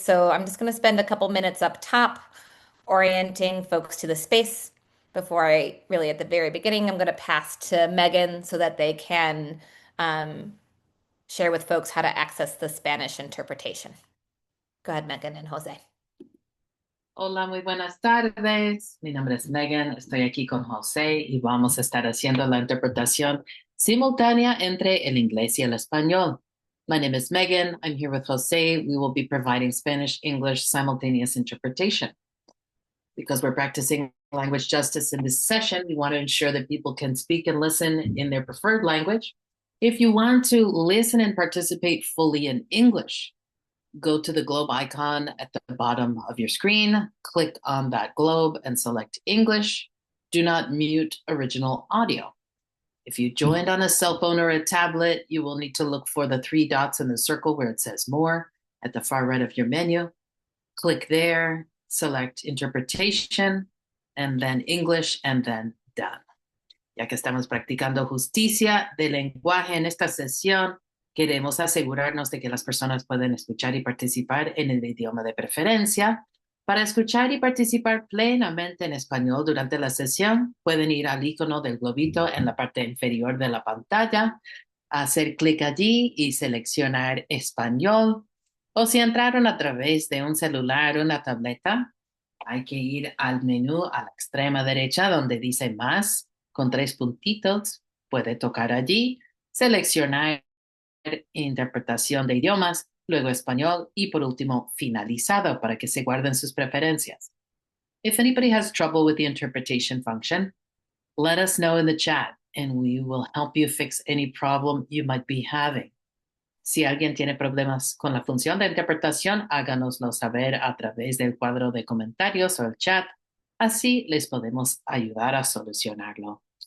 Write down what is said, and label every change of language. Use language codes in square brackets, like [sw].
[en] So I'm just going to spend a couple minutes up top orienting folks to the space before really at the very beginning, I'm going to pass to Megan so that they can share with folks how to access the Spanish interpretation. Go ahead, Megan and Jose. [es] Hola, muy buenas tardes. Mi nombre es Megan, estoy aquí con José y vamos a estar haciendo la interpretación simultánea entre el inglés y el español. [en] My name is Megan. I'm here with Jose. We will be providing Spanish-English simultaneous interpretation. Because we're practicing language justice in this session, we want to ensure that people can speak and listen in their preferred language. If you want to listen and participate fully in English, go to the globe icon at the bottom of your screen, click on that globe and select English. Do not mute original audio. If you joined on a cell phone or a tablet, you will need to look for the 3 dots in the circle where it says more at the far right of your menu. Click there, select interpretation, and then English, and then done. [es] Ya que estamos practicando justicia de lenguaje en esta sesión, queremos asegurarnos de que las personas pueden escuchar y participar en el idioma de preferencia. Para escuchar y participar plenamente en español durante la sesión, pueden ir al icono del globito en la parte inferior de la pantalla, hacer clic allí y seleccionar español. O si entraron a través de un celular o una tableta, hay que ir al menú a la extrema derecha donde dice más, con 3 puntitos. Puede tocar allí, seleccionar interpretación de idiomas luego español y por último finalizado para que se guarden sus preferencias. [en] If anybody has trouble with the interpretation function, let us know in the chat and we will help you fix any problem you might be having. [es] Si alguien tiene problemas con la función de interpretación, háganoslo saber a través del cuadro de comentarios o el chat. Así les podemos ayudar a solucionarlo.